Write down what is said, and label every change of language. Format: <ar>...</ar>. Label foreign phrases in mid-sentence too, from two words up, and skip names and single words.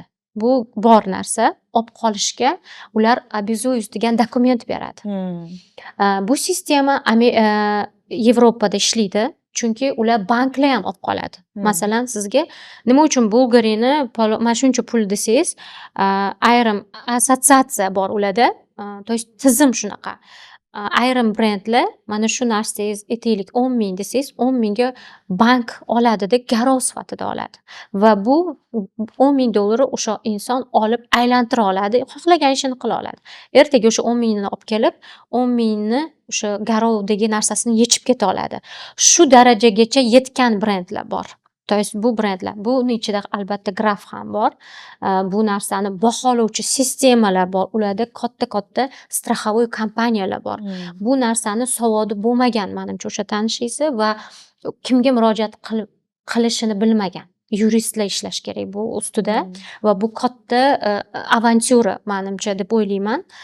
<uz>Bu bor narsa. Olib qolishga ular обязуюсь degan dokument beradi. Bu sistema Yevropada ishlaydi. Chunki ular banklar ham olib qoladi. Masalan, sizga nima uchun Bulgarini mana shuncha pul desangiz, ayrim assotsiatsiya bor ularda.</uz> <ru>То есть</ru> <uz>tizim shunaqa. Ayrim brendlar mana shu narsangiz aytaylik 10 ming desangiz, 10 mingga bank oladida garov sifatida oladi. Va bu 10 ming dollar o'sha inson olib aylantira oladi, xohlagan ishini qila oladi. Ertaga o'sha 10 mingni olib kelib, 10 mingni o'sha garovdagi narsasini yechib keta oladi. Shu darajagacha yetgan brendlar bor.</uz> <ru>То есть</ru> <uz>bu brendlar, buni ichida albatta graf ham bor. Bu narsani baholovchi sistemalar bor. Ularda katta страховой kompaniyalar bor. Bu narsani savodi bo'lmagan, menimcha o'sha tanishingiz va kimga murojaat qilishini bilmagan yuristlar ishlash kerak bu ustida va bu katta avantyura menimcha deb o'ylayman.</uz>